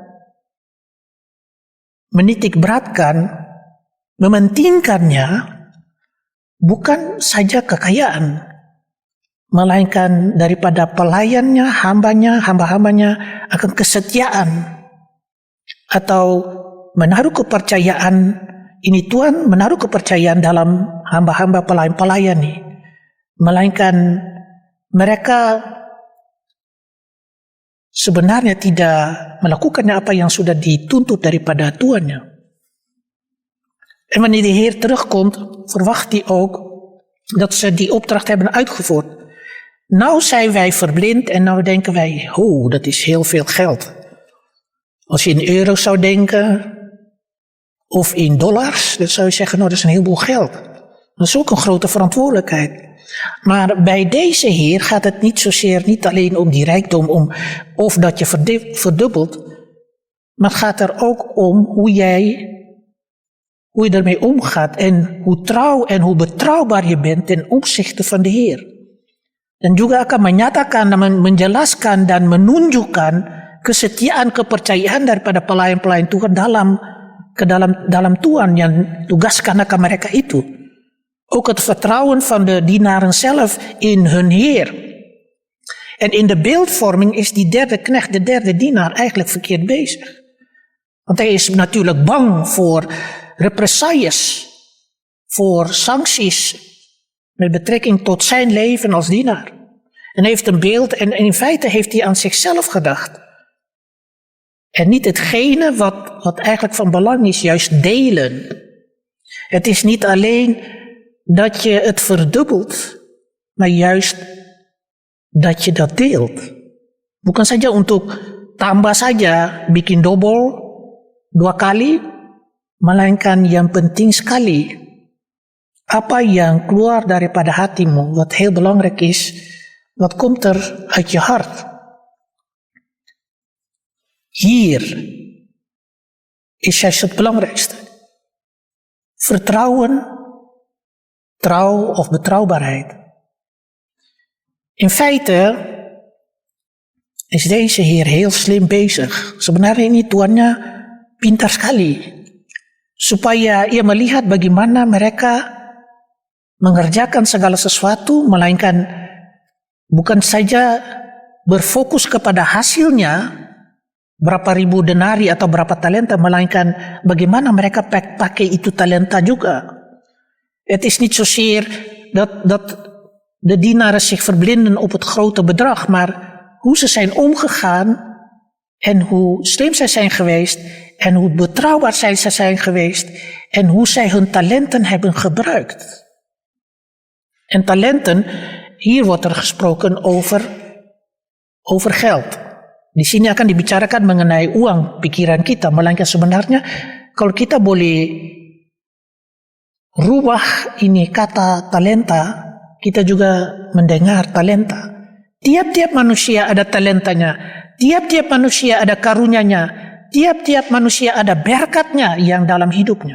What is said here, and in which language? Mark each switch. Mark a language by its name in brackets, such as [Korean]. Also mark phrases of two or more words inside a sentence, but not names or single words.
[Indonesian] menitik beratkan, mementingkannya bukan saja kekayaan, melainkan daripada pelayannya, hamba-hambanya akan kesetiaan atau menaruh kepercayaan. Ini Tuhan menaruh kepercayaan dalam hamba-hamba pelayan-pelayan ini, melainkan mereka sebenarnya tidak melakukannya apa yang sudah dituntut daripada tuannya. [Dutch] En wanneer de Heer terugkomt, verwacht hij ook dat ze die opdracht hebben uitgevoerd. Nou zijn wij verblind en nou denken wij, dat is heel veel geld. Als je in euro's zou denken, of in dollars, dan zou je zeggen, dat is een heleboel geld. Dat is ook een grote verantwoordelijkheid. Maar bij deze Heer gaat het niet alleen om die rijkdom, of dat je verdubbelt, maar het gaat er ook om hoe je ermee omgaat en hoe trouw en hoe betrouwbaar je bent ten opzichte van de Heer. [Indonesian] Dan juga akan menyatakan dan menjelaskan dan menunjukkan kesetiaan kepercayaan daripada pelayan-pelayan Tuhan dalam Tuhan yang tugaskan akan mereka itu. [Dutch] Ook het vertrouwen van de dienaren zelf in hun Heer. En in de beeldvorming is die derde knecht, de derde dienaar, eigenlijk verkeerd bezig. Want hij is natuurlijk bang voor represailles, voor sancties met betrekking tot zijn leven als dienaar. En heeft een beeld en in feite heeft hij aan zichzelf gedacht. En niet hetgene wat eigenlijk van belang is, juist delen. Het is niet alleen dat je het verdubbelt, maar juist dat je dat deelt. [Indonesian] Bukan saja untuk tambah saja, bikin double 2 kali, melainkan yang penting sekali, apa yang keluar daripada hatimu, [Dutch] wat heel belangrijk is, wat komt er uit je hart. Hier is juist het belangrijkste. Vertrouwen, trouw of betrouwbaarheid. In feite is deze Heer heel slim bezig. [Indonesian] Sebenarnya ini tuannya pintar sekali. Supaya ia melihat bagaimana mereka mengerjakan segala sesuatu, melainkan bukan saja berfokus kepada hasilnya, berapa ribu denari atau berapa talenta, melainkan bagaimana mereka pakai itu talenta juga. [Dutch] Het is niet zozeer dat de dienaren zich verblinden op het grote bedrag, maar hoe ze zijn omgegaan en hoe slim zij zijn geweest en hoe betrouwbaar zij zijn geweest en hoe zij hun talenten hebben gebruikt. En talenten, hier wordt er gesproken over geld. [Indonesian] Di sini akan dibicarakan mengenai uang pikiran kita, melainkan sebenarnya kalau kita boleh rubah ini kata talenta, kita juga mendengar talenta. Tiap-tiap manusia ada talentanya, tiap-tiap manusia ada karunyanya, tiap-tiap manusia ada berkatnya yang dalam hidupnya.